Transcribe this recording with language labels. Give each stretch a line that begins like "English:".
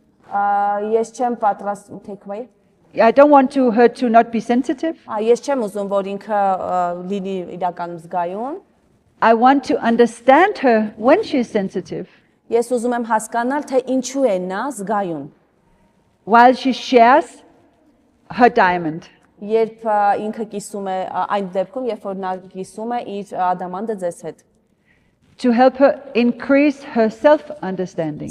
Armenian: ես չեմ պատրաստ
English: take away, I don't want her to not be sensitive.
Armenian: ես չեմ ուզում, որ ինքը լինի իրականում զգայուն,
English: I want to understand her when she is sensitive,
Armenian: ես ուզում եմ հասկանալ, թե ինչու է նա զգայուն,
English: while she shares her diamond.
Armenian: երբ ինքը կիսում է այն դեպքում, երբ որ նա կիսում է իր ադամանդը ձեզ հետ։
English: To help her increase her self-understanding.